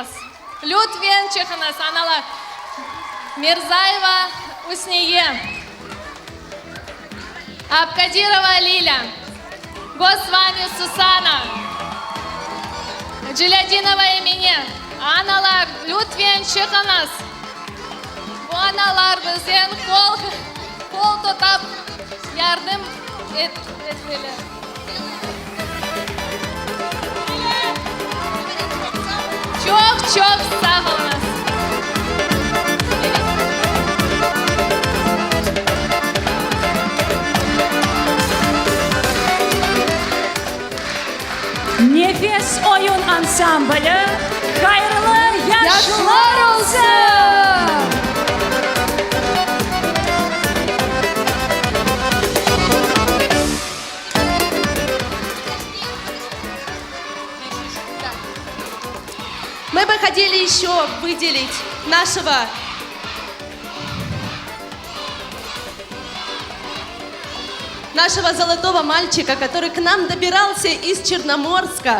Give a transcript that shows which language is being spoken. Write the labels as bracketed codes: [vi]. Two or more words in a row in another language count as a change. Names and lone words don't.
[crh] Lütfen çıkınız analar. Mirzaeva Usniye. Abkadirova Lila. Gosvani Susana. Ciladinova Emine. Analar lütfen çıkınız. Bu analar bizden kol tutup yardım etmeli. Çok sağ olun. Nefes oyun ansamblı hayırlı yaşlar olsun. [ru] Мы бы хотели еще выделить нашего золотого мальчика, который к нам добирался из Черноморска.